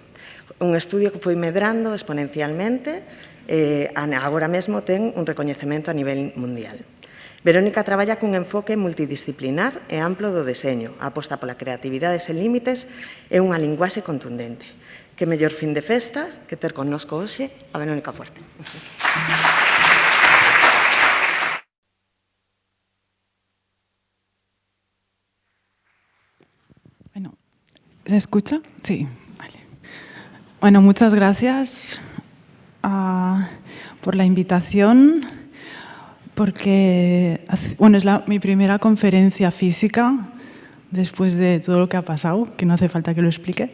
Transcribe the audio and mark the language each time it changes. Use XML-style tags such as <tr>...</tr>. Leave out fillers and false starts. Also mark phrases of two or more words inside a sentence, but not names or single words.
<gl>Un estudio que foi medrando exponencialmente e agora mesmo ten un recoñecemento a nivel mundial. Verónica traballa cun enfoque multidisciplinar e amplo do deseño, aposta pola creatividade sen límites e unha linguaxe contundente. Que mellor fin de festa que ter connosco hoxe a Verónica Fuerte.</gl> <es>Bueno, ¿se escucha? Sí, vale. Bueno, muchas gracias por la invitación, porque bueno, es mi primera conferencia física después de todo lo que ha pasado, que no hace falta que lo explique.</es>